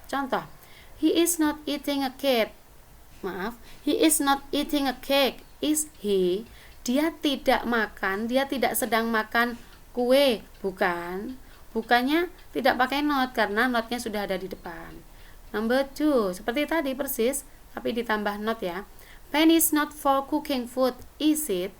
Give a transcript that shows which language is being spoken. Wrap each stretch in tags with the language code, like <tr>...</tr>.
<en>Contoh, he is not eating a cake. He is not eating a cake, is he?</en> <id>Dia tidak makan, dia tidak sedang makan kue, bukan. Bukannya tidak pakai not karena notnya sudah ada di depan.</id> <en>Number 2,</en> <id>seperti tadi persis, tapi ditambah not ya.</id> <en>Pan is not for cooking food, is it?</en>